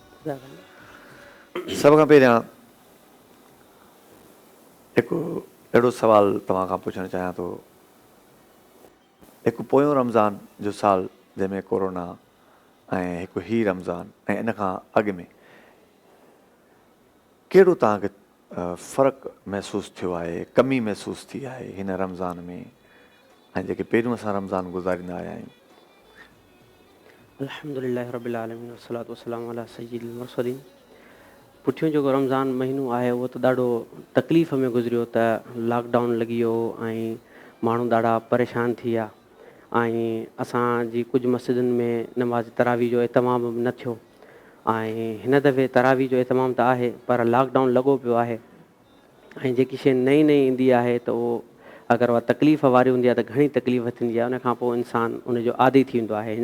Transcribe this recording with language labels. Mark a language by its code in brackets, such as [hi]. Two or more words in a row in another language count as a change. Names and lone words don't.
[sd] सभ खां पहिरियां हिकु अहिड़ो सुवालु तव्हां खां पुछणु चाहियां थो, हिकु पोयों रमज़ान जो साल जंहिंमें कोरोना ऐं हिकु ही रमज़ान ऐं इन खां अॻु में कहिड़ो तव्हांखे फ़र्क़ु महसूसु थियो आहे, कमी महसूसु थी आहे हिन रमज़ान में ऐं जेके पहिरियों असां रमज़ान गुज़ारींदा आया आहियूं? [ar] الحمد لله رب العالمين والصلاة والسلام على سيد المرسلين. [sd] पुठियों जेको रमज़ान महीनो आहे उहो त ॾाढो तकलीफ़ में गुज़रियो त लॉकडाउन लॻी वियो ऐं माण्हू ॾाढा परेशान थी विया ऐं असांजी कुझु मस्जिदुनि में नमाज़ तरावी जो इतमाम न थियो ऐं हिन दफ़े तरावी जो इतमाम त आहे पर लॉकडाउन लॻो पियो आहे ऐं जेकी शइ नई नई ईंदी आहे त उहो अगरि उहा तकलीफ़ वारी हूंदी आहे त घणी तकलीफ़ थींदी आहे, उनखां पोइ इंसानु उनजो आदी थी वेंदो आहे।